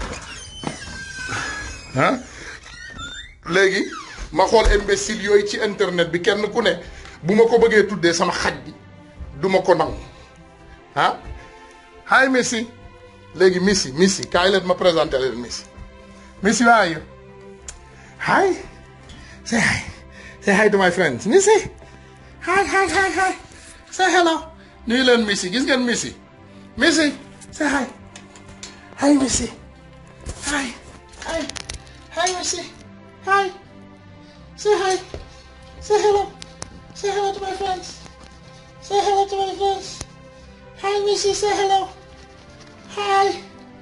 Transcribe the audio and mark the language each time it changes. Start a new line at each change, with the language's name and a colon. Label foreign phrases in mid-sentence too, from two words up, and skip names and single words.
Wolof: ah léegi ma xool imbécile yooyu ci internet bi kenn ku ne bu ma ko bëggee tuddee sama xaj bi du ma ko nangu ah hi Missy léegi Missy kaay leen ma présenté leen
English: Missy where are you hi say hi to my friends Missy hi say hello
Wolof: nuyu leen
English: Missy
Wolof: gis ngeen
English: Missy say hi Missy hi Missy hi say hello to my friends hi Missy say hello hi